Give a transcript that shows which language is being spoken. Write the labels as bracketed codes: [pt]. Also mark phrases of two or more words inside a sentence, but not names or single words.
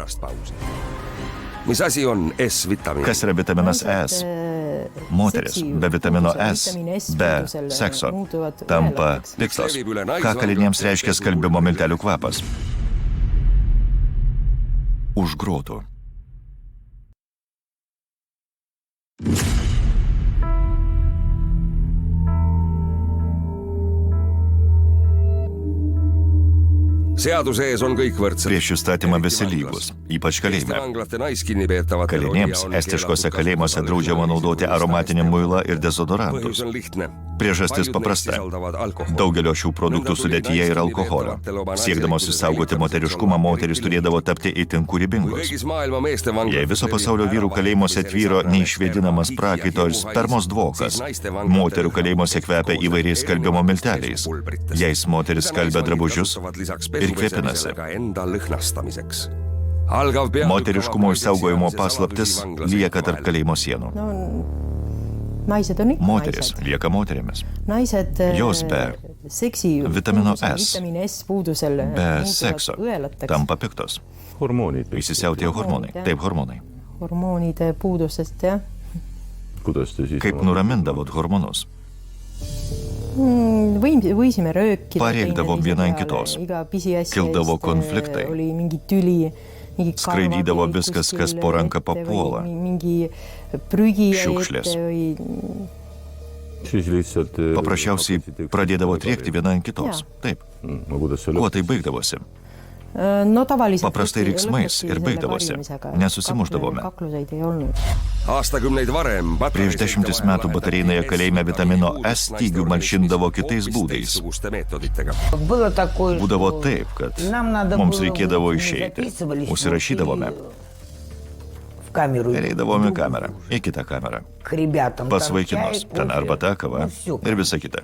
[lt] Kas yra vitaminas S? Moteris be vitamino S, be sekso, tampa piktos. Ką kaliniams reiškia skalbimo miltelių kvapas? Už grotų. [et] Seaduse ees on kõik võrdsed. [lt] Prieš įstatymą visi lygus, ypač kalėjime. Kalinėms estiškose kalėjimuose draudžiama naudoti aromatinį muilą ir dezodorantus. Priežastis paprasta. Daugelio šių produktų sudėtyje yra alkoholio. Siekdamos išsaugoti moteriškumą, moteris turėdavo tapti itin kūrybingos. Jei viso pasaulio vyrų kalėjimuose tvyro neišvėdinamas prakaito ir spermos dvokas, moterų kalėjimuose kvepia įvairiais skalbimo milteliais. Jais moteris skalbia drabužius ir kvepinasi. Moteriškumo išsaugojimo paslaptis lieka tarp kalėjimo sienų. [et] Naised on ikka [lt] Moteris [et] naised. [lt] lieka moterimis. [et] Naised [lt] Jos be [et] seksi [lt] vitamino [et] puudusel, [lt] S, [et] vitamini S puudusel [lt] be [et] muutuvad [lt] sekso [et] õelateks. [lt] tampa piktos. [et] Hormoonid. [lt] Įsisiautėjo hormonai. Taip, hormonai. [et] Hormoonide puudusest, jah. [lt] Kaip nuramindavot hormonus? [et] Võisime röökida. [lt] Pareegdavom viena ant kitos. Kildavo konfliktai. [et] Oli mingi tüli. [lt] Skraidydavo viskas, kas po ranką papuola. [et] Mingi prügi. [lt] Šiukšlės. Paprasčiausiai pradėdavo triekti viena ant kitos. Taip. Kuo tai baigdavosi? No, Paprastai riksmais ir baigdavosi. Nesusimuždavome. [et] Aastakümneid varem [lt] Prieš 10 metų batareinėje kalėjime vitamino S stygių malšindavo kitais būdais. Būdavo taip, kad mums reikėdavo išeiti. Užsirašydavome. Ir eidavome kamerą, į kitą kamerą. Pas vaikinus, ten arbata, kava ir visa kita.